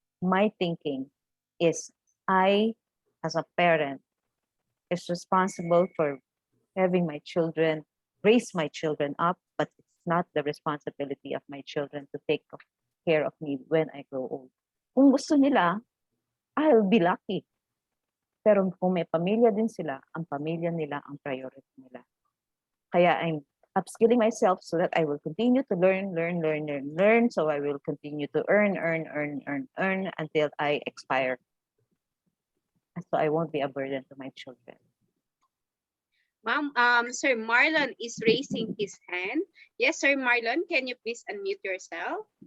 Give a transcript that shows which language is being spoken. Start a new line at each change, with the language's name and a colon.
English: My thinking is I, as a parent, is responsible for having my children, raise my children up, but it's not the responsibility of my children to take care of me when I grow old.
Filipino: Kung gusto nila,
English: I'll be lucky.
Filipino: Pero kung may pamilya din sila, ang pamilya nila ang priority nila. Kaya
English: I'm upskilling myself so that I will continue to learn. So I will continue to earn until I expire. So I won't be a burden to my children. Ma'am, Sir Marlon is raising his hand. Yes, Sir Marlon, can you please unmute yourself?